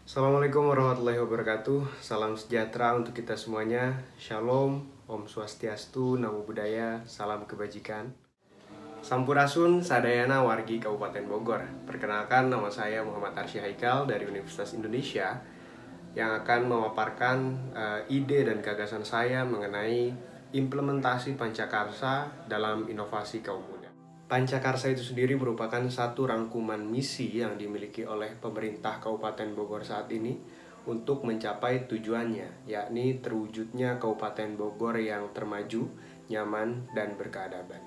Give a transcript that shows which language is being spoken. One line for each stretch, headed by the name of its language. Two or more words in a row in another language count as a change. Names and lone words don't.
Arabic: السلام عليكم ورحمة الله وبركاته.
Indonesian: Salam sejahtera untuk kita semuanya. Shalom,
Sanskrit: Om Swastiastu,
Pali: Namo Buddhaya,
Indonesian: salam kebajikan.
Sundanese: Sampurasun Sadayana wargi Kabupaten Bogor.
Indonesian: Perkenalkan, nama saya Muhammad Arsy Haikal dari Universitas Indonesia yang akan memaparkan ide dan gagasan saya mengenai implementasi Pancakarsa dalam inovasi kaum muda. Pancakarsa itu sendiri merupakan satu rangkuman misi yang dimiliki oleh pemerintah Kabupaten Bogor saat ini untuk mencapai tujuannya, yakni terwujudnya Kabupaten Bogor yang termaju, nyaman, dan berkeadaban.